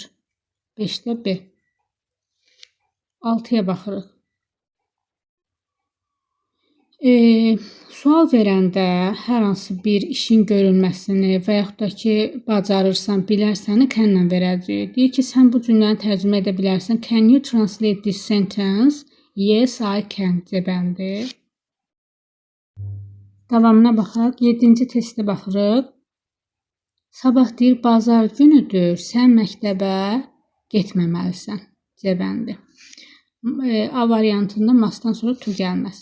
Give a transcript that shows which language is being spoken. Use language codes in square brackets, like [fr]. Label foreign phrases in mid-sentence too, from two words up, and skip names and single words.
[az] 5-də B. 6-ya baxırıq. Sual verəndə hər hansı bir işin görülməsini və yaxud da ki, bacarırsan, bilərsəni can-la verəcəyik. Deyir ki, sən bu cümləni tərcümə edə bilərsən. [en] Can you translate this sentence? Yes, I can. [az] C bəndi. Davamına baxaq. 7-ci testə baxırıq. Sabah deyir, bazar günüdür, sən məktəbə getməməlisən. C bəndi. A variantında masdan sonra to gəlməz.